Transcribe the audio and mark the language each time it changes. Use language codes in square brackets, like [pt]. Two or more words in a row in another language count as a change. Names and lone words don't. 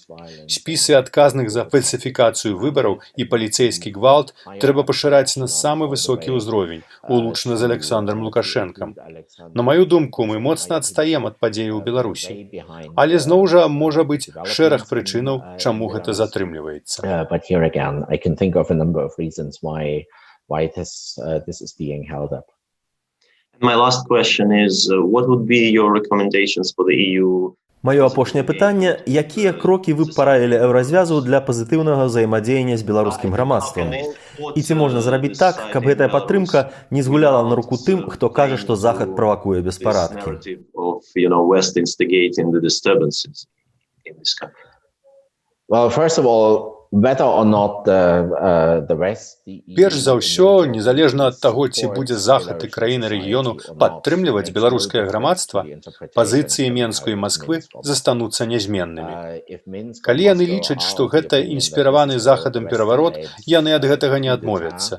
[be] Спісы адказных за фальсіфікацыю выбараў і паліцэйскі гвалт трэба пашыраць на самы высокі ўзровень, улучна з Аляксандрам Лукашэнкам. На маю думку, мы моцна адстаем ад падзеяў у Беларусі. Але зноў жа можа быць шэраг прычынаў, чаму гэта затрымліваецца. [en] But here again, I can think of a number of reasons why this is being held up. My last question is, what would be your recommendations for the EU? [be] Маё апошняе пытанне, якія крокі вы б параілі Еўразвязу для пазітыўнага ўзаемадзеяння з беларускім грамадствам? І ці можна зрабіць так, каб гэтая падтрымка не згуляла на руку тым, хто кажа, што Захад правакуе беспарадкі? [en] Well, first of all, whether or not the West... [be] Перш за ўсё, незалежна ад таго, ці будзе Захад і краіны рэгіёну падтрымліваць беларускае грамадства, пазіцыі Менску і Масквы застануцца нязменнымі. Калі яны лічаць, што гэта інспіраваны Захадам пераварот, яны ад гэтага не адмовяцца.